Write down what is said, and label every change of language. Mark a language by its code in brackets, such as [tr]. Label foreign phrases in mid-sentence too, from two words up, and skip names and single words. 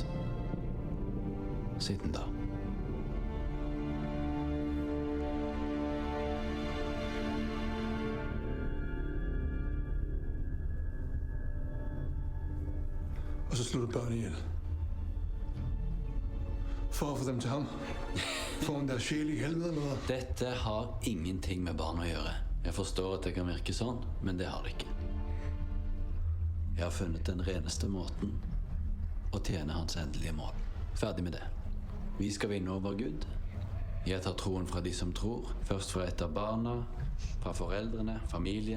[da] Siden da. Og så slog du børn ihjel. For at få dem til ham. Får hun deres sjæl i helvede eller hvad? [no] Dette har ingenting med barn å gjøre. Jeg forstår at det kan virke sånn, men det har det ikke. Jeg har funnet den reneste måten å tjene hans endelige mål. Ferdig med det. Vi skal vinne over Gud. Jeg tar troen fra de som tror. Først fra et av barna, fra foreldrene, familien.